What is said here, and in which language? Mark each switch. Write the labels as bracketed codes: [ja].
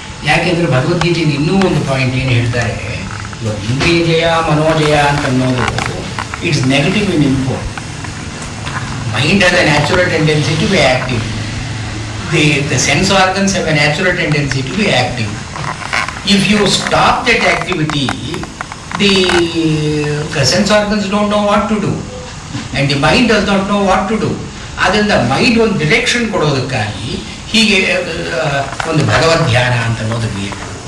[kn] ಯಾಕೆಂದ್ರೆ ಭಗವದ್ಗೀತೆಯಲ್ಲಿ ಇನ್ನೂ ಒಂದು ಪಾಯಿಂಟ್ ಏನು ಹೇಳ್ತಾರೆ, ಇವಾಗ ಇಂದ್ರಿಯ ಜಯ ಮನೋಜಯ ಅಂತ ಅನ್ನೋದು [en] It's negative in import. Mind has a natural tendency to be active. The sense organs have a natural tendency to be active. If you stop that activity, the sense organs don't know what to do and the mind does not know what to do. [kn] ಅದರಿಂದ mind ಒಂದು direction ಕೊಡೋದಕ್ಕಾಗಿ ಹೀಗೆ ಒಂದು ಭಗವದ್ ಧ್ಯಾನ ಅಂತ ಅನ್ನೋದು ಬೇಕು.